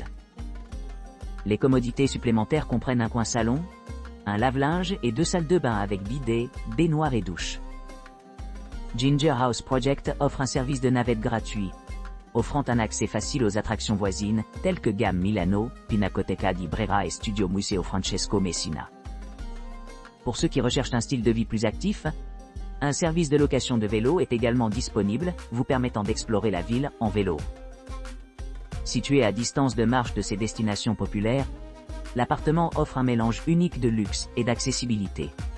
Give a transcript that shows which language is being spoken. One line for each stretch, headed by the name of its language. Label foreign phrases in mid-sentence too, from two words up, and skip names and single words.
French: Les commodités supplémentaires comprennent un coin salon, un lave-linge et 2 salles de bain avec bidet, baignoire et douche. Ginger House Project offre un service de navette gratuit, offrant un accès facile aux attractions voisines, telles que Gamme Milano, Pinacoteca di Brera et Studio Museo Francesco Messina. Pour ceux qui recherchent un style de vie plus actif, un service de location de vélo est également disponible, vous permettant d'explorer la ville en vélo. Situé à distance de marche de ces destinations populaires, l'appartement offre un mélange unique de luxe et d'accessibilité.